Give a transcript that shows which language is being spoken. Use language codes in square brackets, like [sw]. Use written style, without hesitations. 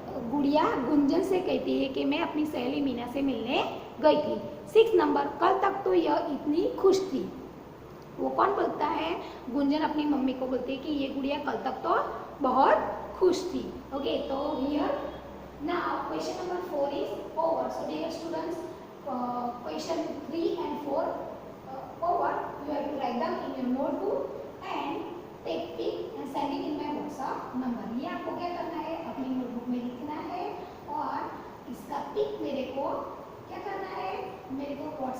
[hi] गुड़िया गुंजन से कहती है कि मैं अपनी सहेली मीना से मिलने गई थी। सिक्स नंबर, कल तक तो यह इतनी खुश थी। वो कौन बोलता है? गुंजन अपनी मम्मी को बोलती है कि ये गुड़िया कल तक तो बहुत खुश थी। [en] Okay, तो here now question number 4 is over. So dear students, question 3 and 4 over, you have to write down in your notebook and take pic and send it in my WhatsApp number. [hi] ये आपको क्या करना है, अपनी notebook में लिखना है और इसका पिक मेरे को क्या करना है, मेरे को